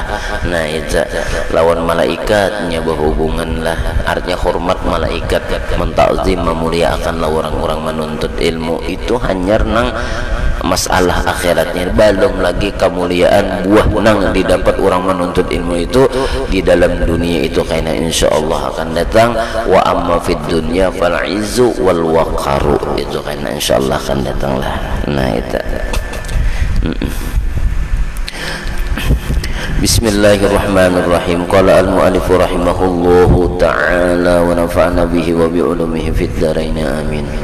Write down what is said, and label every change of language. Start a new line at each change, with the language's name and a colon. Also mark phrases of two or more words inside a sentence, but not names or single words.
Banjar: Nah, itu lawan malaikatnya berhubungan lah, artinya hormat malaikat, mentazim, memuliakan orang-orang menuntut ilmu. Itu hanya nang masalah akhiratnya. Belum lagi kemuliaan buah nang didapat orang menuntut ilmu itu di dalam dunia itu, karena insyaallah akan datang.
Arabic: وأما في الدنيا فالعز والوقار,
Banjar: itu karena insyaallah akan datang lah.
Indonesian: Nah, itu Bismillahirrahmanirrahim.
Arabic: قال المؤلف رحمه الله تعالى ونفعنا به وبعلومه في الدارين آمين.